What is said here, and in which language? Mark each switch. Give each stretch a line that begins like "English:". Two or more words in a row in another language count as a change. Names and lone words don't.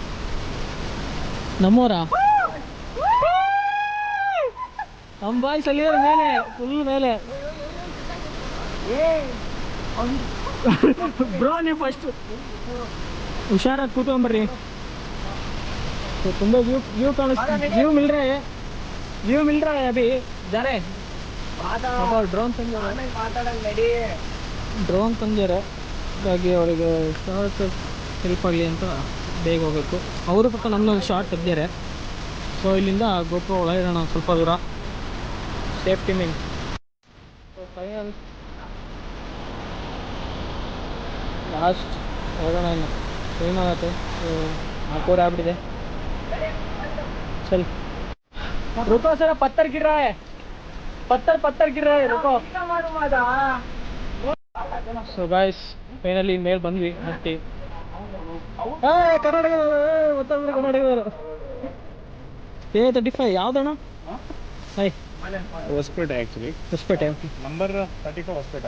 Kannada: ನಮ್ಮೂರ ನಮ್ಮ ಬಾಯ್ಸ್ ಅಲ್ಲಿ ಮೇಲೆ ಫುಲ್ ಮೇಲೆ. ಬ್ರೋ ನೀವು ಫಸ್ಟ್ ಹುಷಾರಾಗಿ ಕೂತ್ಕೊಂಬರ್ರಿ. ತುಂಬ ವ್ಯೂ ಕಾಣಿಸ್ತೀವಿ.
Hindi: व्यू मिल रहा है अभी, जा रहे
Kannada: ಡ್ರೋನ್ ತಂದಿದ್ದಾರೆ. ಹಾಗಾಗಿ ಅವಳಿಗೆ
English: short help
Kannada: ಆಗಲಿ ಅಂತ ಬೇಗ ಹೋಗಬೇಕು. ಅವರು ಪಕ್ಕ ನಮ್ಮದೊಂದು ಶಾರ್ಟ್ ತೆಗ್ದಿದ್ದಾರೆ. ಸೊ ಇಲ್ಲಿಂದ ಗೋಪುರ ಒಳಗಿರೋಣ ಸ್ವಲ್ಪ ದೂರ,
English: safety mean.
Kannada: ಸೊ
English: final last
Kannada: ಹೋಗೋಣ ಇನ್ನು. ಟೈಮ್ ಆಗತ್ತೆ. 4 ಆಗ್ಬಿಟ್ಟಿದೆ.
Hindi: चल रुको सर, पत्थर गिर रहा है, पत्थर गिर रहा है, रुको.
English: so guys finally
Kannada: ಮೇಲೆ ಬಂದ್ವಿ. ಹತ್ತಿ ಕರ್ನಾಟಕದವರು A35 ಯಾವ್ದಣ್ಣ? ಹೊಸಪೇಟೆ ಆ್ಯಕ್ಚುಲಿ, ಹೊಸಪೇಟೆ. ನಂಬರ್ 34 ಹೊಸಪೇಟೆ.